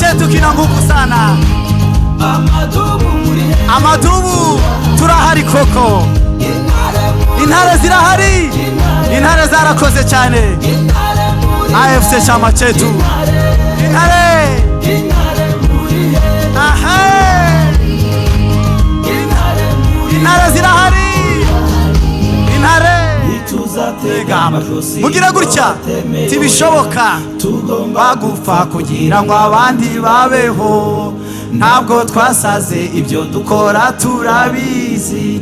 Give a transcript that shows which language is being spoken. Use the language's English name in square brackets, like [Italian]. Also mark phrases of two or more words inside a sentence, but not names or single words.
[Swahili] kina nguvu sana. [Kinyarwanda] Amadubu turahari koko. Intare zirahari. Intare zarakoze cyane. [Swahili] AFC chama chetu. [Kinyarwanda] Intare. Aha. Intare zirahari. Intare. Mugira gutya tibishoboka bagupfa kugira ngo abandi babeho, ntabwo twasaze ibyo dukora turabizi.